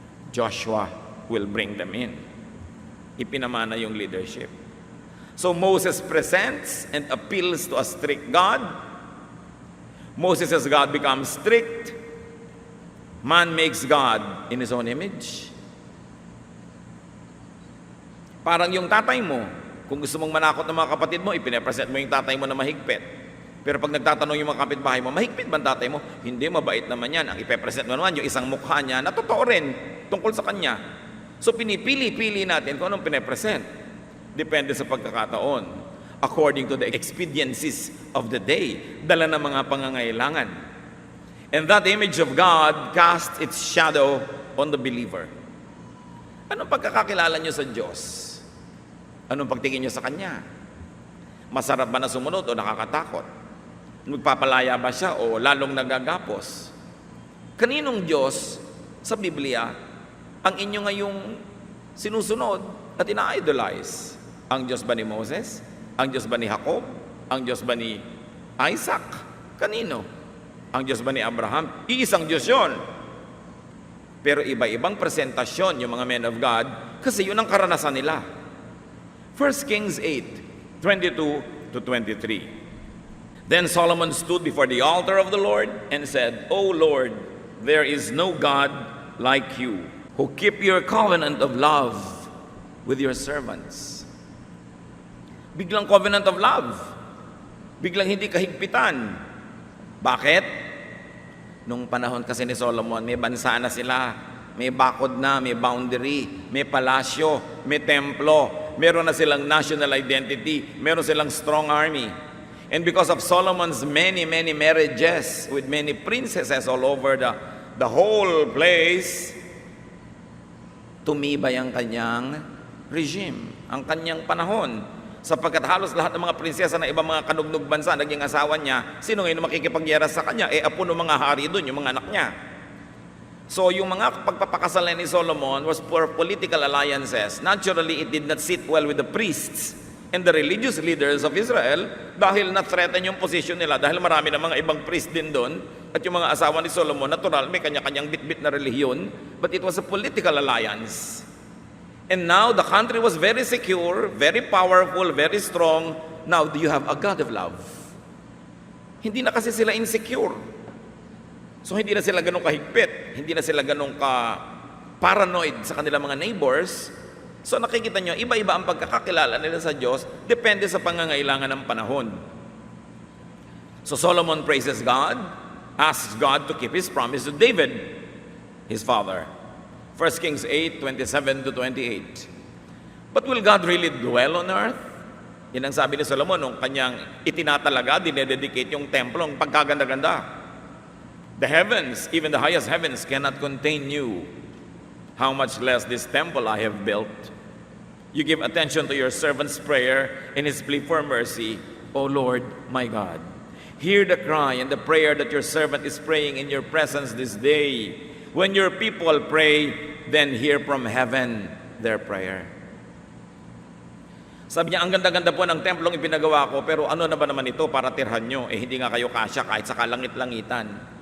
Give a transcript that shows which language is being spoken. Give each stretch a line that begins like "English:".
English: Joshua will bring them in.
Filipino: Ipinamana yung leadership.
English: So Moses presents and appeals to a strict God. Moses as God becomes strict. Man makes God in his own image.
Filipino: Parang yung tatay mo, kung gusto mong manakot ng mga kapatid mo, ipinapresent mo yung tatay mo na mahigpit. Pero pag nagtatanong yung mga kapitbahay mo, mahigpit ba ang tatay mo? Hindi, mabait naman yan. Ang ipipresent mo naman, yung isang mukha niya, na totoo rin tungkol sa kanya. So pinipili-pili natin kung anong pinapresent. Depende sa pagkakataon.
English: According to the expediencies of the day.
Filipino: Dala ng mga pangangailangan.
English: And that image of God casts its shadow on the believer.
Filipino: Anong pagkakakilala nyo sa Diyos? Anong pagtingin nyo sa Kanya? Masarap ba na sumunod o nakakatakot? Magpapalaya ba siya o lalong nagagapos? Kaninong Diyos sa Biblia ang inyo ngayong sinusunod at ina-idolize? Ang Diyos ba ni Moses? Ang Diyos ba ni Jacob? Ang Diyos ba ni Isaac? Kanino? Ang Diyos ba ni Abraham? Iisang Diyos yun. Pero iba-ibang presentasyon yung mga men of God kasi yun ang karanasan nila.
English: 1 Kings 8, 22 to 23. Then Solomon stood before the altar of the Lord and said, O Lord, there is no God like you, who keep your covenant of love with your servants.
Filipino: Biglang covenant of love. Biglang hindi kahigpitan. Bakit? Nung panahon kasi ni Solomon, may bansa na sila. May bakod na, may boundary, may palasyo, may templo. Meron na silang national identity. Meron silang strong army.
English: And because of Solomon's many marriages with many princesses all over the whole place,
Filipino: tumibay ang kanyang regime, ang kanyang panahon. Sapagkat halos lahat ng mga prinsesa ng ibang mga kanugnog bansa naging asawa niya, sino ngayon makikipagyera sa kanya? Apo ng mga hari doon, yung mga anak niya. So yung mga pagpapakasal ni Solomon
English: was for political alliances. Naturally, it did not sit well with the priests and the religious leaders of Israel
Filipino: dahil na-threaten yung position nila dahil marami ng mga ibang priest din doon at yung mga asawa ni Solomon, natural, may kanya-kanyang bit-bit na relihiyon,
English: but it was a political alliance. And now the country was very secure, very powerful, very strong. Now you have a God of love.
Filipino: Hindi na kasi sila insecure. So hindi na sila ganun kahigpit, hindi na sila ganun ka-paranoid sa kanilang mga neighbors. So nakikita nyo, iba-iba ang pagkakakilala nila sa Diyos, depende sa pangangailangan ng panahon.
English: So Solomon praises God, asks God to keep His promise to David, his father. 1 Kings 8, 27 to 28. But will God really dwell on earth?
Filipino: Yan ang sabi ni Solomon nung kanyang itinatalaga, dinededicate yung templo, ang pagkaganda-ganda.
English: The heavens, even the highest heavens, cannot contain you. How much less this temple I have built. You give attention to your servant's prayer and his plea for mercy, O Lord, my God. Hear the cry and the prayer that your servant is praying in your presence this day. When your people pray, then hear from heaven their prayer.
Filipino: Sabi niya, ang ganda-ganda po ng templong ipinagawa ko, pero ano na ba naman ito para tirhan nyo? Hindi nga kayo kasya kahit sa kalangit-langitan.